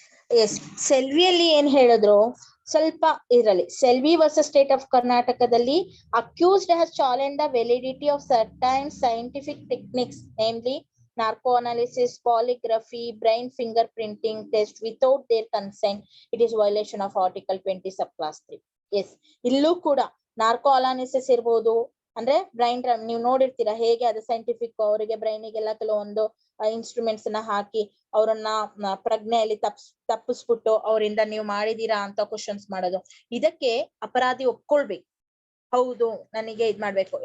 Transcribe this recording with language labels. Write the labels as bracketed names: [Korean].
[Kannada] S, ಸೆಲ್ವಿಯಲ್ಲಿ ಏನ್ ಹೇಳಿದ್ರು ಸ್ವಲ್ಪ ಇರಲಿ. [English] Selvi versus state of ಕರ್ನಾಟಕದಲ್ಲಿ accused has challenge the validity of certain scientific techniques, namely narco analysis, polygraphy, brain fingerprinting test without their consent. It is violation of Article 20 subclass 3. [Kannada] Yes, ಇಲ್ಲೂ ಕೂಡ narco analysis ಇರ್ಬೋದು, ಅಂದ್ರೆ brain ನೀವು ನೋಡಿರ್ತೀರಾ ಹೇಗೆ ಅದು scientific, ಅವರಿಗೆ ಬ್ರೈನಿಗೆಲ್ಲ ಕೆಲವೊಂದು ಇನ್ಸ್ಟ್ರೂಮೆಂಟ್ಸ್ ನ ಹಾಕಿ ಅವರನ್ನ ಪ್ರಜ್ಞೆಯಲ್ಲಿ ತಪ್ಪಿಸ್ಬಿಟ್ಟು ಅವರಿಂದ ನೀವು ಮಾಡಿದೀರಾ ಅಂತ ಕ್ವಶನ್ಸ್ ಮಾಡೋದು. ಇದಕ್ಕೆ ಅಪರಾಧಿ ಒಪ್ಕೊಳ್ಬೇಕು, ಹೌದು ನನಗೆ ಇದ್ ಮಾಡ್ಬೇಕು.